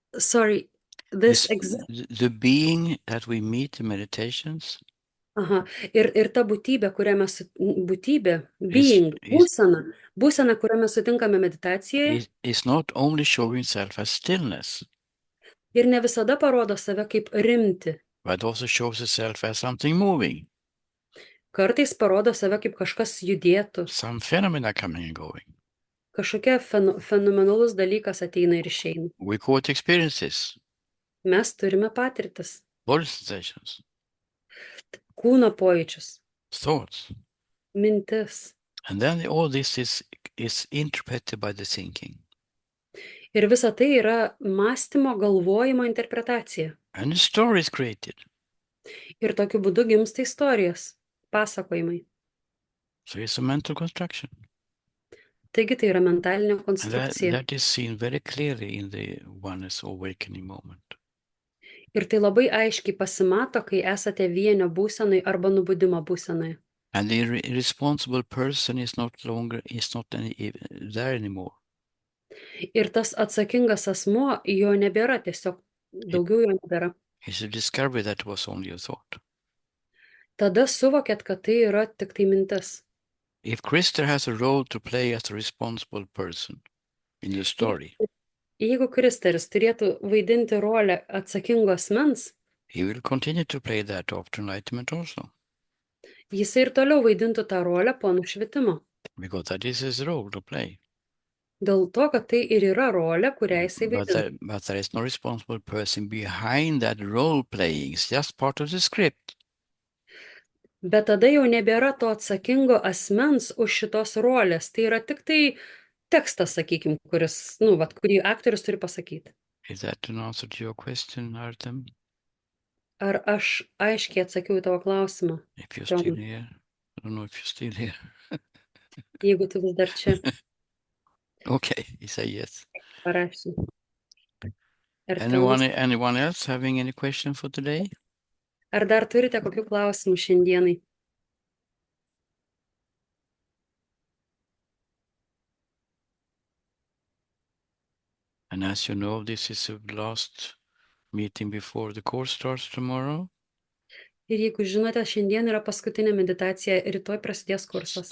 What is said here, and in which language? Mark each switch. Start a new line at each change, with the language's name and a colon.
English: the being that we meet in meditations.
Lithuanian: Ir ta būtybė, būsena, kurią mes sutinkame meditacijoje.
English: Is not only showing itself as stillness.
Lithuanian: Ir ne visada parodo save kaip rimti.
English: But also shows itself as something moving.
Lithuanian: Kartais parodo save kaip kažkas judėtų.
English: Some phenomena coming and going.
Lithuanian: Kažkokia fenomenalus dalykas ateina ir išeina.
English: We call it experiences.
Lithuanian: Mes turime patirtis.
English: Body sensations.
Lithuanian: Kūno pojūčius.
English: Thoughts.
Lithuanian: Mintis.
English: And then all this is interpreted by the thinking.
Lithuanian: Ir visa tai yra mąstymo, galvojimo interpretacija.
English: And the story is created.
Lithuanian: Ir tokiu būdu gimsta istorijos, pasakojimai.
English: So it's a mental construction.
Lithuanian: Taigi tai yra mentalinė konstrukcija.
English: That is seen very clearly in the oneness awakening moment.
Lithuanian: Ir tai labai aiškiai pasimato, kai esate vienio būsenai arba nubudimo būsenoje.
English: And the irresponsible person is not there anymore.
Lithuanian: Ir tas atsakingas asmuo, jo nebėra, tiesiog daugiau jo nebėra.
English: It's a discovery that was only a thought.
Lithuanian: Tada suvokėt, kad tai yra tik tai mintis.
English: If Krister has a role to play as a responsible person in the story,
Lithuanian: jeigu Kristeris turėtų vaidinti rolę atsakingo asmens,
English: he will continue to play that after enlightenment also.
Lithuanian: Jisai ir toliau vaidintų tą rolę po nušvitimo.
English: Because that is his role to play.
Lithuanian: Dėl to, kad tai ir yra rolė, kurią jisai vaidina.
English: But there is no responsible person behind that role playing. It's just part of the script.
Lithuanian: Bet tada jau nebėra to atsakingo asmens už šitos rolės. Tai yra tik tai tekstas, sakykime, kurį aktorius turi pasakyti.
English: Is that an answer to your question, Artem?
Lithuanian: Ar aš aiškiai atsakiau į tavo klausimą?
English: If you're still here. I don't know if you're still here.
Lithuanian: Jeigu tu vis dar čia.
English: Okay, he said yes.
Lithuanian: Parašy.
English: Anyone else having any question for today?
Lithuanian: Ar dar turite kokių klausimų šiandienai?
English: And as you know, this is the last meeting before the course starts tomorrow.
Lithuanian: Ir jeigu žinote, šiandien yra paskutinė meditacija, rytoj prasidės kursas.